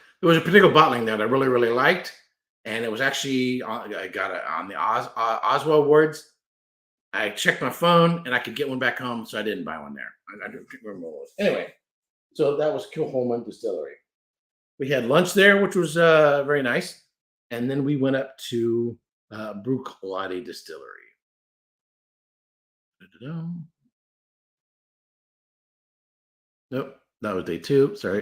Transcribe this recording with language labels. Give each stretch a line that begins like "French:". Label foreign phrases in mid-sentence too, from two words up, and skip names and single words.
English: There was a particular bottling that I really, really liked. And it was actually, I got it on the Oswald Awards. I checked my phone and I could get one back home, so I didn't buy one there. I don't remember what it was. Anyway, so that was Kilhoman Distillery. We had lunch there, which was very nice. And then we went up to Bruichladdich Distillery. Da-da-da. Nope, that was day 2. Sorry.